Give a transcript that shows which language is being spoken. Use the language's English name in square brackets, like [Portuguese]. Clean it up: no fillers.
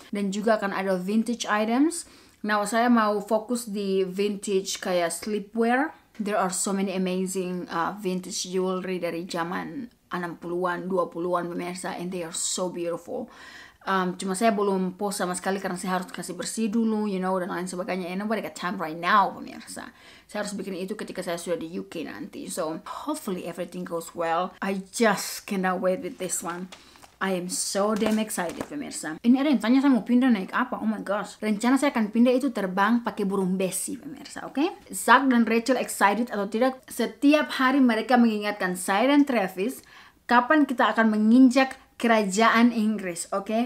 [Indonesian] Dan juga akan ada vintage items. Now saya mau fokus di vintage kayak sleepwear. [English] There are so many amazing vintage jewelry [Indonesian] dari zaman 60-an, 20-an pemirsa, [English] and they are so beautiful. [Indonesian] Cuma saya belum post sama sekali karena saya harus kasih bersih dulu, dan lain sebagainya. [English] And nobody got time right now, [Indonesian] pemirsa. Saya harus bikin itu ketika saya sudah di UK nanti. [English] So, hopefully everything goes well. I just cannot wait with this one. I am so damn excited, pemirsa. [Indonesian] Ini ada yang tanya saya mau pindah naik apa? [English] Oh my gosh. [Indonesian] Rencana saya akan pindah itu terbang pakai burung besi, pemirsa, oke? Zach dan Rachel excited atau tidak, setiap hari mereka mengingatkan saya dan Travis kapan kita akan menginjak kerajaan Inggris, oke?